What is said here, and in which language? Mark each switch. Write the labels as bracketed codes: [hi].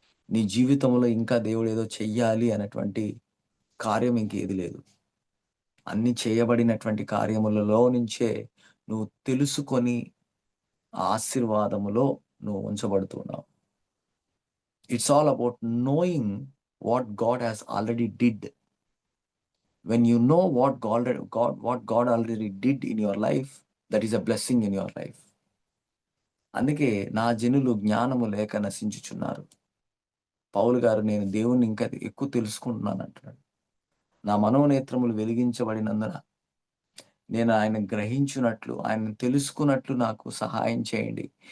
[te] నీ జీవితంలో ఇంకా దేవుడు ఏదో చెయ్యాలి అనేటువంటి కార్యం ఇంకేది లేదు. అన్ని చేయబడినటువంటి కార్యములలో నుంచే నువ్వు తెలుసుకొని ఆశీర్వాదములో నువ్వు ఉంచబడుతున్నావు. [en] It's all about knowing what God has already did. When you know what God already did in your life, that is a blessing in your life. [te] అందుకే నా జనులు జ్ఞానము లేక నశించుచున్నారు. పౌలు గారు నేను దేవుణ్ణి ఇంకా ఎక్కువ తెలుసుకుంటున్నాను అంటున్నాడు. నా మనోనేత్రములు వెలిగించబడినందున నేను ఆయన గ్రహించున్నట్లు, ఆయన తెలుసుకున్నట్లు నాకు సహాయం చేయండి.